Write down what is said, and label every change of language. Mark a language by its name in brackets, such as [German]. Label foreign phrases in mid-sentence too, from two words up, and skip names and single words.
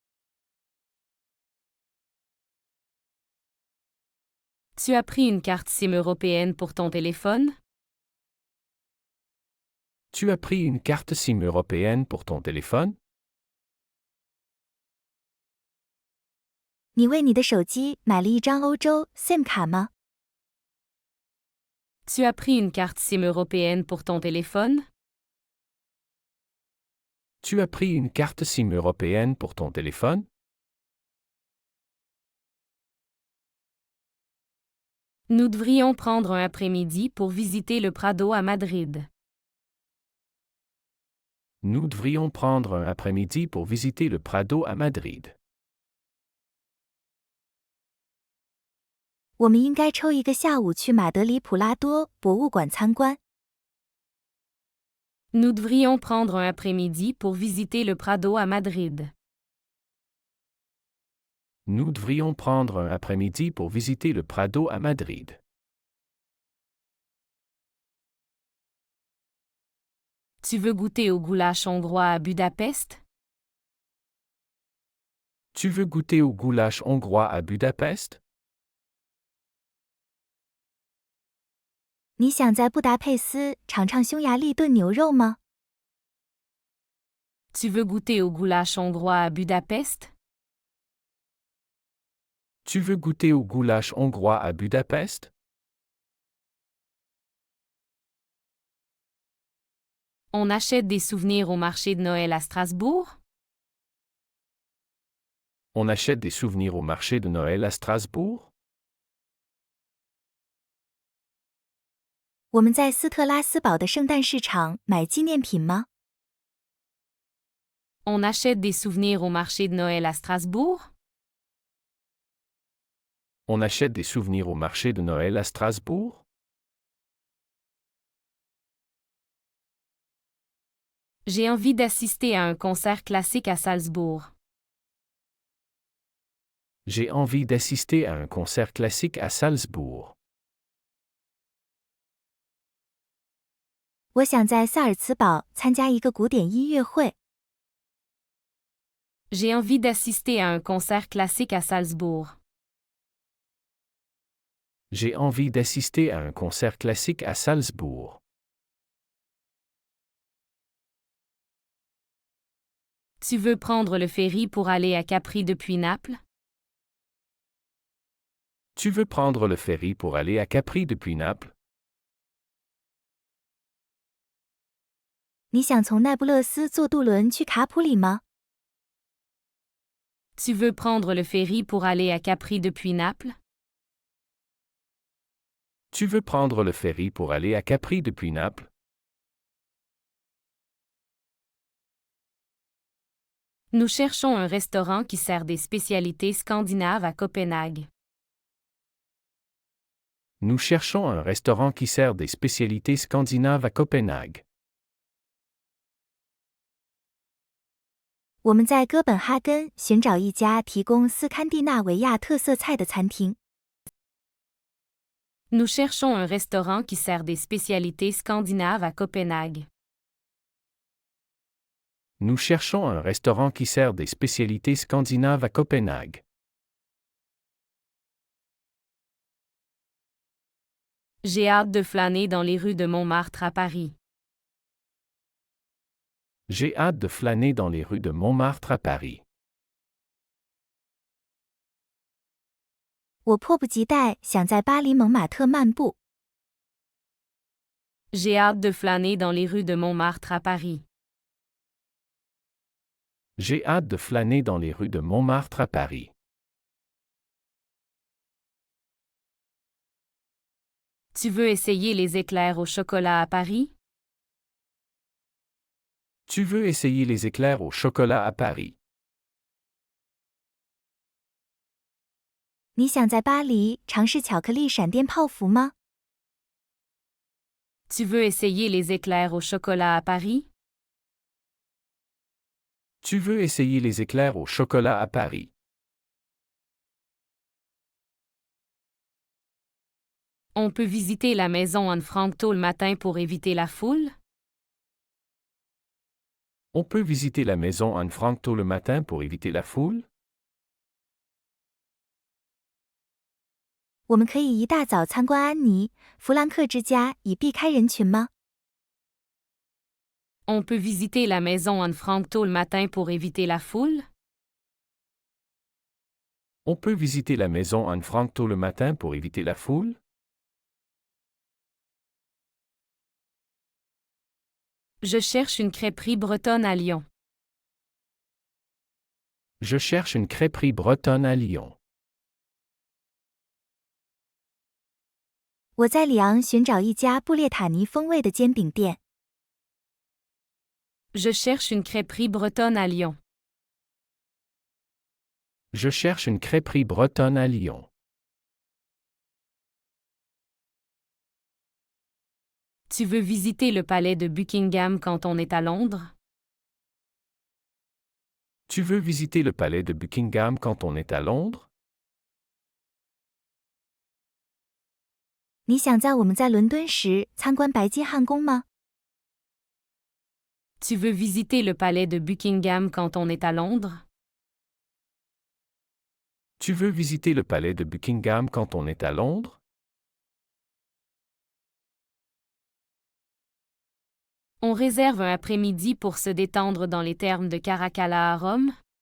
[French] Tu as pris une carte SIM européenne pour ton téléphone? Tu as pris une carte SIM européenne pour ton téléphone? [Chinese] 你为你的手机买了一张欧洲 SIM 卡吗？ [French] Tu as pris une carte SIM européenne pour ton téléphone? Tu as pris une carte SIM européenne pour ton téléphone? Nous devrions prendre un après-midi pour visiter le Prado à Madrid. Nous devrions prendre un après-midi pour visiter le Prado à Madrid. [Chinese] 我们应该抽一个下午去马德里普拉多博物馆参观。 [French] Nous devrions prendre un après-midi pour visiter le Prado à Madrid. Nous devrions prendre un après-midi pour visiter le Prado à Madrid. Tu veux goûter au goulash hongrois à Budapest? Tu veux goûter au goulash hongrois à Budapest? [Chinese] 你想在布达佩斯尝尝匈牙利炖牛肉吗？ [French] Tu veux goûter au goulash hongrois à Budapest? Tu veux goûter au goulash hongrois à Budapest? On achète des souvenirs au marché de Noël à Strasbourg? On achète des souvenirs au marché de Noël à Strasbourg? [Chinese] 我们在斯特拉斯堡的圣诞市场买纪念品吗？ [French] On achète des souvenirs au marché de Noël à Strasbourg? On achète des souvenirs au marché de Noël à Strasbourg? J'ai envie d'assister à un concert classique à Salzbourg. J'ai envie d'assister à un concert classique à Salzbourg. [Chinese] 我想在萨尔茨堡参加一个古典音乐会。 [French] J'ai envie d'assister à un concert classique à Salzbourg. J'ai envie d'assister à un concert classique à Salzbourg. Tu veux prendre le ferry pour aller à Capri depuis Naples? Tu veux prendre le ferry pour aller à Capri depuis Naples? [Chinese] 你想从那不勒斯坐渡轮去卡普里吗？ [French] Tu veux prendre le ferry pour aller à Capri depuis Naples? Tu veux prendre le ferry pour aller à Capri depuis Naples? Nous cherchons un restaurant qui sert des spécialités scandinaves à Copenhague. Nous cherchons un restaurant qui sert des spécialités scandinaves à Copenhague. [Chinese] 我们在哥本哈根寻找一家提供斯堪的纳维亚特色菜的餐厅。 [French] Nous cherchons un restaurant qui sert des spécialités scandinaves à Copenhague. Nous cherchons un restaurant qui sert des spécialités scandinaves à Copenhague. J'ai hâte de flâner dans les rues de Montmartre à Paris. J'ai hâte de flâner dans les rues de Montmartre à Paris. [Chinese] 我迫不及待想在巴黎蒙马特漫步。 [French] J'ai hâte de flâner dans les rues de Montmartre à Paris. J'ai hâte de flâner dans les rues de Montmartre à Paris. Tu veux essayer les éclairs au chocolat à Paris? Tu veux essayer les éclairs au chocolat à Paris? [Chinese] 你想在巴黎尝试巧克力闪电泡芙吗？ [French] Tu veux essayer les éclairs au chocolat à Paris? Tu veux essayer les éclairs au chocolat à Paris? On peut visiter la maison Anne Frank tôt le matin pour éviter la foule? On peut visiter la maison Anne Frank tôt le matin pour éviter la foule? [Chinese] 我们可以一大早参观安妮·弗兰克之家，以避开人群吗？ [French] On peut visiter la maison Anne Frank tôt le matin pour éviter la foule? On peut visiter la maison Anne Frank tôt le matin pour éviter la foule? Je cherche une crêperie bretonne à Lyon. Je cherche une crêperie bretonne à Lyon. [Chinese] 我在里昂寻找一家布列塔尼风味的煎饼店。 [French] Je cherche une crêperie bretonne à Lyon. Je cherche une crêperie bretonne à Lyon. Tu veux visiter le palais de Buckingham quand on est à Londres? Tu veux visiter le palais de Buckingham quand on est à Londres? [Chinese] 你想在我们在伦敦时参观白金汉宫吗？ [French] Tu veux visiter le palais de Buckingham quand on est à Londres? Tu veux visiter le palais de Buckingham quand on est à Londres? On réserve un après-midi pour se détendre dans les thermes de Caracalla à Rome?